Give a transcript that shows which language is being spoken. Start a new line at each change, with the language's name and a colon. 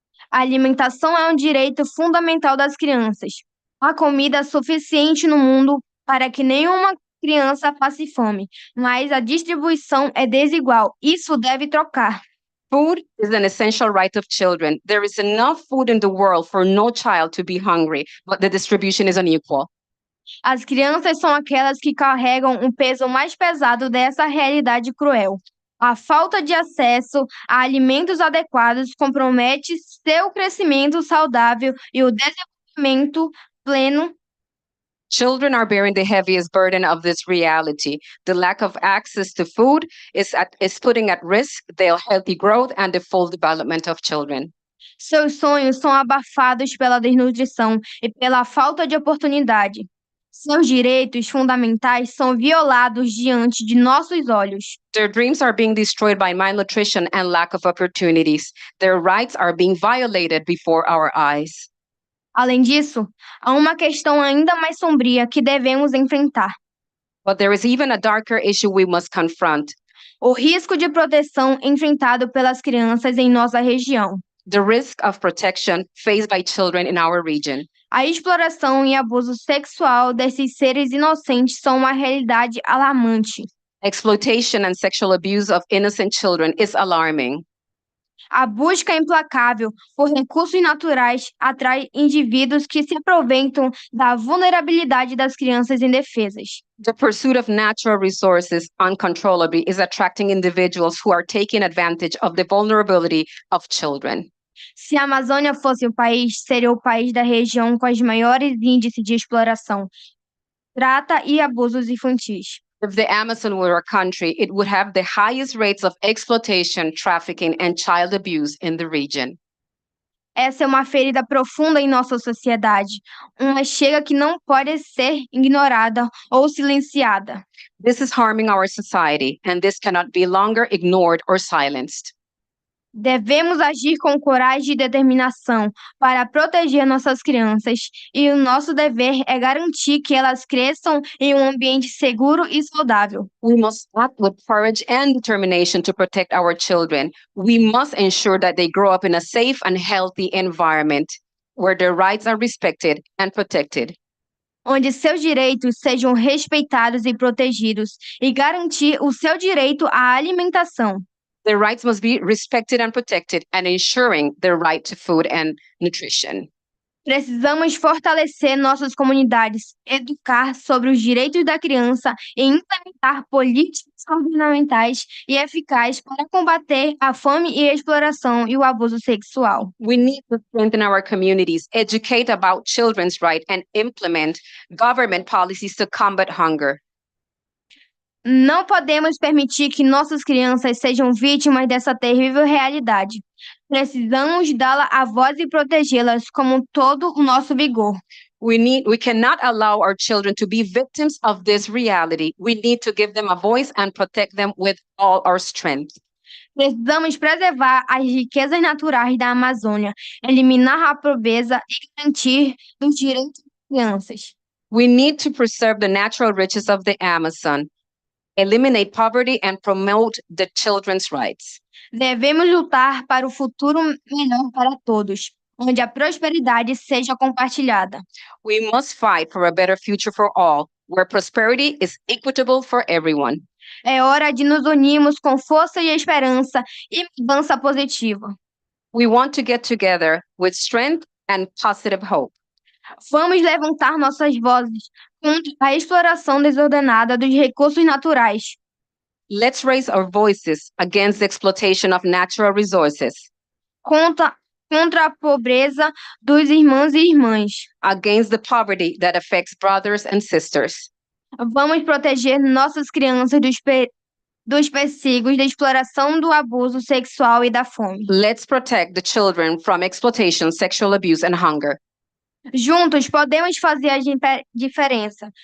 Portuguese: A alimentação é um direito fundamental das crianças. Há comida suficiente no mundo para que nenhuma criança passe fome, mas a distribuição é desigual. Isso deve trocar.
English: Food is an essential right of children. There is enough food in the world for no child to be hungry, but the distribution is unequal.
Portuguese: As crianças são aquelas que carregam o peso mais pesado dessa realidade cruel. A falta de acesso a alimentos adequados compromete seu crescimento saudável e o desenvolvimento pleno.
English: Children are bearing the heaviest burden of this reality. The lack of access to food is putting at risk their healthy growth and the full development of children.
Portuguese: Seus sonhos são abafados pela desnutrição e pela falta de oportunidade. Seus direitos fundamentais são violados diante de nossos olhos.
English: Their dreams are being destroyed by malnutrition and lack of opportunities. Their rights are being violated before our eyes.
Portuguese: Além disso, há uma questão ainda mais sombria que devemos enfrentar:
English: But there is even a darker issue we must confront.
Portuguese: o risco de proteção enfrentado pelas crianças em nossa região.
English: The risk of protection faced by children in our region.
Portuguese: A exploração e abuso sexual desses seres inocentes são uma realidade alarmante.
English: Exploitation and sexual abuse of innocent children is alarming.
Portuguese: A busca implacável por recursos naturais atrai indivíduos que se aproveitam da vulnerabilidade das crianças indefesas.
English: The pursuit of natural resources uncontrollably is attracting individuals who are taking advantage of the vulnerability of children.
Portuguese: Se a Amazônia fosse o país, seria o país da região com os maiores índices de exploração, trata e abusos infantis.
English: If the Amazon were a country, it would have the highest rates of exploitation, trafficking, and child abuse in the region.
Portuguese: Essa é uma ferida profunda em nossa sociedade, uma chega que não pode ser ignorada ou silenciada.
English: This is harming our society, and this cannot be longer ignored or silenced.
Portuguese: Devemos agir com coragem e determinação para proteger nossas crianças, e o nosso dever é garantir que elas cresçam em um ambiente seguro e saudável.
English: We must act with courage and determination to protect our children. We must ensure that they grow up in a safe and healthy environment. where their rights are respected and protected.
Portuguese: onde seus direitos sejam respeitados e protegidos, e garantir o seu direito à alimentação.
English: Their rights must be respected and protected, and ensuring their right to food and nutrition.
Portuguese: Precisamos fortalecer nossas comunidades, educar sobre os direitos da criança e implementar políticas governamentais e eficazes para combater a fome e a exploração e o abuso sexual.
English: We need to strengthen our communities, educate about children's rights, and implement government policies to combat hunger.
Portuguese: Não podemos permitir que nossas crianças sejam vítimas dessa terrível realidade. Precisamos dá-la a voz e protegê-las com todo o nosso vigor.
English: We cannot allow our children to be victims of this reality. We need to give them a voice and protect them with all our strength.
Portuguese: Precisamos preservar as riquezas naturais da Amazônia, eliminar a pobreza e garantir os direitos das crianças.
English: We need to preserve the natural riches of the Amazon, eliminate poverty, and promote the children's rights.
Portuguese: Devemos lutar para o futuro melhor para todos, onde a prosperidade seja compartilhada.
English: We must fight for a better future for all, where prosperity is equitable for everyone.
Portuguese: É hora de nos unirmos com força e esperança e mudança positiva.
English: We want to get together with strength and positive hope.
Portuguese: Vamos levantar nossas vozes contra a exploração desordenada dos recursos naturais.
English: Let's raise our voices against the exploitation of natural resources,
Portuguese: Contra a pobreza dos irmãos e irmãs.
English: against the poverty that affects brothers and sisters.
Portuguese: Vamos proteger nossas crianças dos perigos da exploração, do abuso sexual e da fome.
English: Let's protect the children from exploitation, sexual abuse, and hunger.
Portuguese: Juntos podemos fazer a diferença.